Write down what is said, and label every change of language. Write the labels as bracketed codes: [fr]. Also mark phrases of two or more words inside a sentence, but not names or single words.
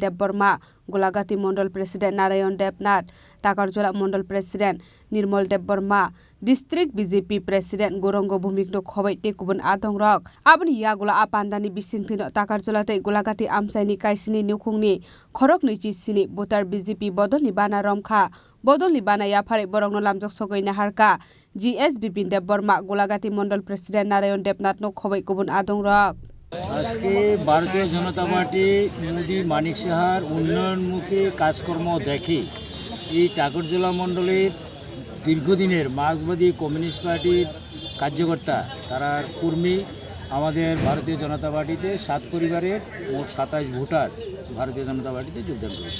[trp] Dev Burma Golagati Mondol President Narayan Debnath Takarjola Mondol President Nirmal Dev Burma District BJP President Gorongo Bhumikno khobai te kubun adongrok aboni yagola apandani bisingthino Takarjola tei golagati amsaini kaisini nukhungni khorokni chisini voter BJP bodolni bana romkha bodolni bana yaphare borokno lamjak sogoina harka GS Bipin Dev Burma golagati Mondol President Narayan Debnath no khobai kubun adongrok [bn] আজকে ভারতীয় জনতা পার্টি মোদি মানিক সাহার উন্নয়নমুখী কাজকর্ম দেখে এই টাকরজোলা মণ্ডলের দীর্ঘদিনের মার্ক্সবাদী কমিউনিস্ট পার্টির কার্যকর্তা তারা কর্মী আমাদের ভারতীয় জনতা পার্টিতে 7 পরিবারের মোট 27 ভোটার ভারতীয় জনতা পার্টিতে যোগদান করেছে